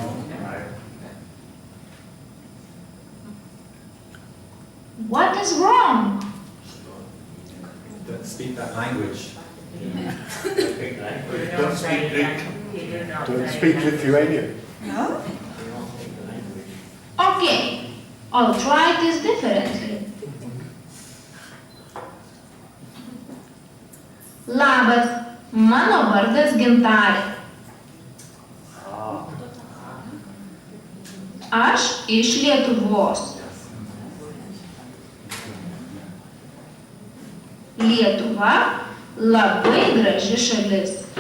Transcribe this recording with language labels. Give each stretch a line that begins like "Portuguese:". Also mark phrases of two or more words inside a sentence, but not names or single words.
English: What is wrong? Don't speak that language. Don't speak Lithuanian. No? Okay, I'll try this differently.
Lithuanian: Labas, mano vardas Gintarė. Aš iš Lietuvos. Lietuva labai graži šalis.